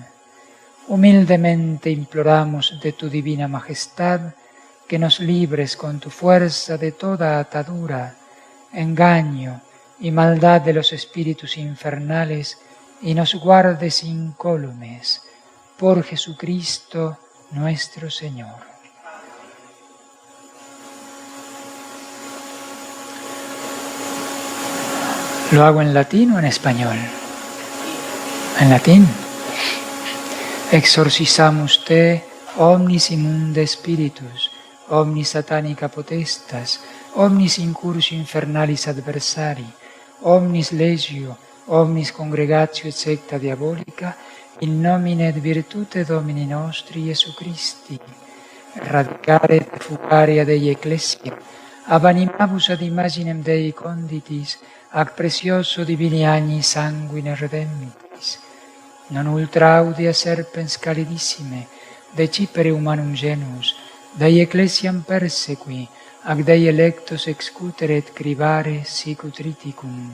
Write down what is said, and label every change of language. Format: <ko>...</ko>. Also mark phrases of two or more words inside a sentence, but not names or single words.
<es>Humildemente imploramos de tu divina majestad que nos libres con tu fuerza de toda atadura, engaño y maldad de los espíritus infernales y nos guardes incólumes por Jesucristo nuestro Señor. ¿Lo hago en latín o en español? En latín.</es> <la>Exorcizamus te omnis immunde spiritus, omnis satanica potestas, omnis incursio infernalis adversari, omnis legio, omnis congregatio et secta diabolica, in nomine et virtute Domini nostri Iesu Christi, radicare et fugare ad Dei ecclesia, ab animabus ad imaginem Dei conditis, ac precioso divini agni sanguine redemptis, non ultra audia serpens calidissime, decipere humanum genus, Dei ecclesiam persequi, ac Dei electos excutere et cribare sicut triticum.</la>